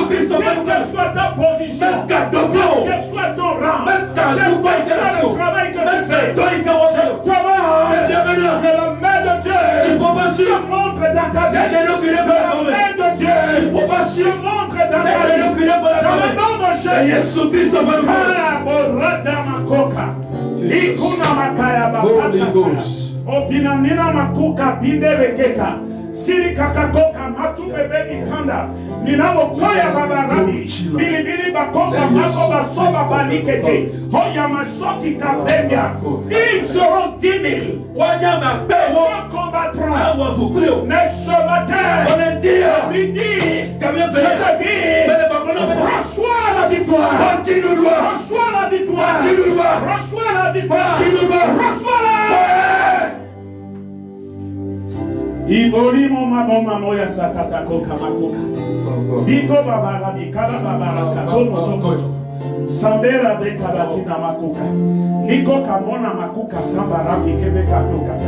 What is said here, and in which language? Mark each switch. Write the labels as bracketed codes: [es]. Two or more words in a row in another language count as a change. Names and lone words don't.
[fr] Quelle soit ta position, quel soit ton rang, quel soit le travail que tu fais, je t'avance que la main de Dieu se montre dans ta vie. Que la main de Dieu se montre dans ta vie. Dans le nom de Jésus. Ikuna makaya babasaka. Opinamina makuka bindebekeka. Siri kakakoka matu bebe ikanda. Minamo koya babarabi. Bilibili bakoka mako basoba balikete. Hoya masoki kabenya. Ils seront 10 000. Ils combattront. Mais ce matin, midi, je te dis, reçois la victoire. Reçois la victoire. Reçois la victoire. Reçois-la. Iborimo maboma moya sakatako kamakoka. Biko babara bikala babara kakomo tokoto. Sambera de kabakina makoka. Liko kamona makuka sambara bikebe katokata.